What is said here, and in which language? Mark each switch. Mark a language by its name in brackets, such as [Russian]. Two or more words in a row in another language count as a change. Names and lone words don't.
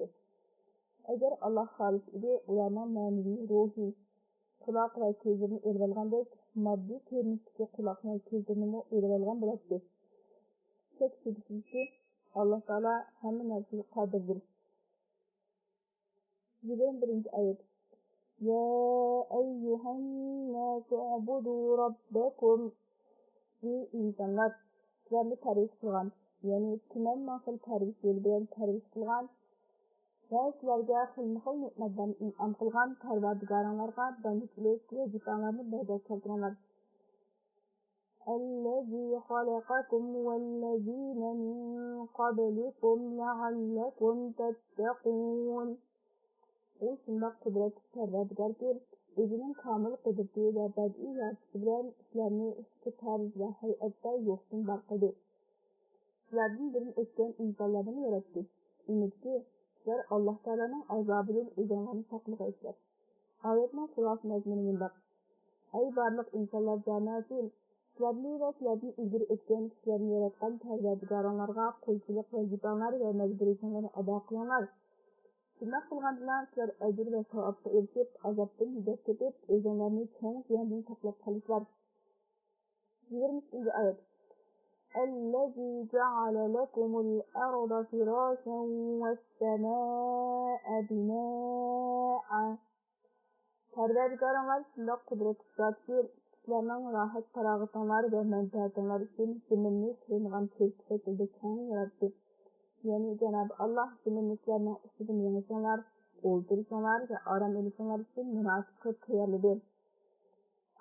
[Uzbek] Agar Alloh xolis edi, ularning ma'naviy ruhi quloq va ko'zlarini elib olgandek, moddiy ko'rinishdagi quloq va ko'zlarini elib olgan bo'ladi. Shak shubhasizki, Alloh taolo hamma narsaga qodirdir. 21. oyat. [Arabic] يا أيها الناس اعبدوا ربكم. [Uzbek] Ey insonlar, sizlarni tarif qilgan, ya'ni tuman masal tarif yo'li bilan tarif qilgan va sizlarga xilma-xil ne'matlarni in'om qilgan Parvardigoringlarga bandlik vazifalarni bajarib keltiringlar. [Arabic] الذي خلقكم والذين من قبلكم لعلكم تتقون. [Uzbek] U shundoq qudratli Parvardigordir, o'zining komil qudrati va badiiy yaratishi bilan sizlarni ushbu tarz va hay'atda yo'qdan bor qildi. Sizlardan birin o'tgan insonlarni yaratdi. Umidki, sizlar Alloh taolaning azobidan o'zinglarni saqlaysizlar. Oyatning xulosa mazmuni bunday. Ey barliq insonlar jamoasi, sizlarni va sizlardan ilgari o'tgan kishilarni yaratgan Parvardigoringlarga qo'ychilik vazifalar va majburiyatlarni ado qilinglar. Shunday qilgan bilan sizlar ajr va savobga erishib, azobdan nijoat topib, o'zinglarni cho'ng ziyandan saqlab qolinglar. 20. oyat. [Arabic] الذي جعل لكم الأرض فراشا والسماء بناء. [Uzbek] Parvardigoringlar shundoq qudratli zotdir, sizlarning rohat farog'atinglar va manfaatinglar uchun zaminni silingan ko'k shaklda keng yaratdi. Ya'ni Janob Alloh zaminni sizlarning ustidan yengishinglar, o'ltirishinglar va orom olishinglar uchun munosib qilib tayyorladi.